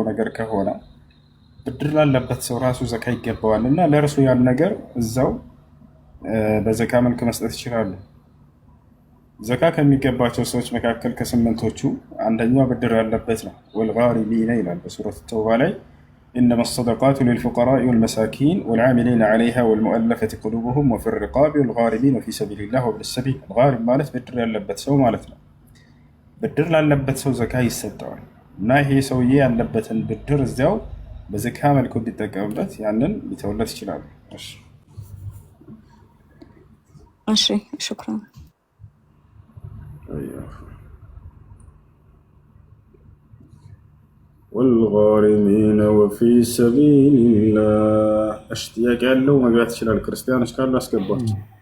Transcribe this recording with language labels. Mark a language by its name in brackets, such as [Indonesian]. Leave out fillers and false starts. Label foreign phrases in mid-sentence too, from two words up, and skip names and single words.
[Amharic] ነገር ከሆነ ብድር ላለበት ሰው ራሱ ዘካ ይገባዋል እና ለእርሱ ያን ነገር እዛው በዘካ መልክ መስጠት ይችላሉ። ዘካ ከሚገባቸው ሰዎች መካከል ከስምንቶቹ አንደኛው ብድር ያለበት ነው። ወልጋሪሚነ ይላል በሱረት ተውባ ላይ [Arabic] إنما الصدقات للفقراء والمساكين والعاملين عليها والمؤلفة قلوبهم وفي الرقاب والغارمين وفي سبيل الله وابن السبيل. [Amharic] الغارم ማለት ብድር ያለበት ሰው ማለት ነው። ብድር ላለበት ሰው ዘካ ይሰጠዋል እና ይሄ ሰውዬ ያለበትን ብድር እዚያው በዘካ መልኩ እንዲጠቀምበት ያንን ሊተውለት ይችላሉ። እሺ ሽክራን። [Arabic] والغارمين وفي سبيل الله اشتياق [Amharic] ያለው መግባት ይችላል። ክርስቲያኖች ካሉ አስገባቸው።